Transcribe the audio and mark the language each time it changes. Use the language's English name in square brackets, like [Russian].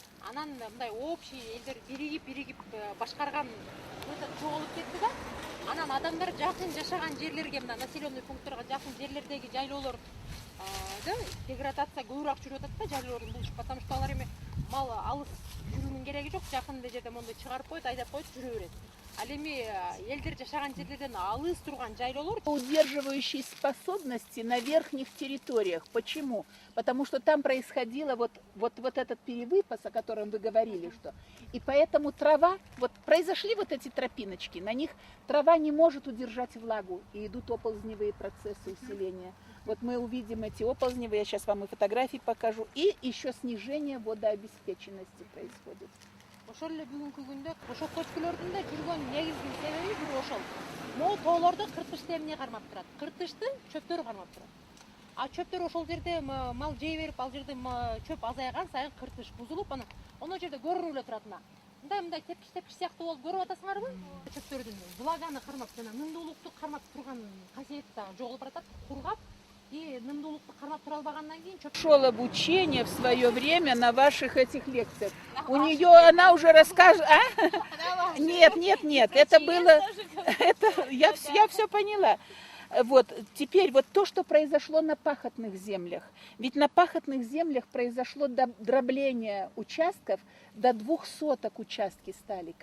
[Kyrgyz] Анан мындай общий элдер биригип башкарган жоголуп кетти да. Анан адамдар жакын жашаган жерлерге, мына населенный пунктторго жакын жерлердеги жайлоолор деградация көбүрөөк жүрүп атат да, жайлоолордун булушуп, [Russian] потому что [Kyrgyz] алар эми мал алыс жүрүүнүн кереги жок, жакын жерде мондой чыгарып коет, айдап коет, жүрө берет. Ал эми элдер жашаган жерлерден алыс турган жайлоолор [Russian] Удерживающие способности на верхних территориях. Почему? Потому что там происходило вот этот перевыпас, о котором вы говорили, что. И поэтому трава, вот произошли вот эти тропиночки, на них трава не может удержать влагу, и идут оползневые процессы усиления. Вот мы увидим эти оползневые, я сейчас вам и фотографии покажу, и еще снижение водообеспеченности происходит. [Kyrgyz] Ошол эле бүгүнкү күндө ошол көчкүлөрдүн да жүргөн негизги себеби бир ошол. Могу тоолорду кыртышты эмне кармап турат? Кыртышты чөптөр кармап турат. А чөптөр ошол жерде мал жей берип, ал жерде чөп азайган сайын кыртыш бузулуп, анан оно жерде көрүнүп эле турат. Мындай тепкич сыяктуу болуп көрүп атасыңарбы? Чөптөрдүн влаганы кармап жана нымдуулукту кармап турган касиети дагы жоголуп баратат, кургап. И нымдуулукту кармап тура албагандан кийин [Russian] Шел обучение в свое время на ваших этих лекциях. У нее она уже расскажет. Нет, это было, я все поняла. Вот теперь вот то, что произошло на пахотных землях. Ведь на пахотных землях произошло дробление участков, до 2 соток участки стали.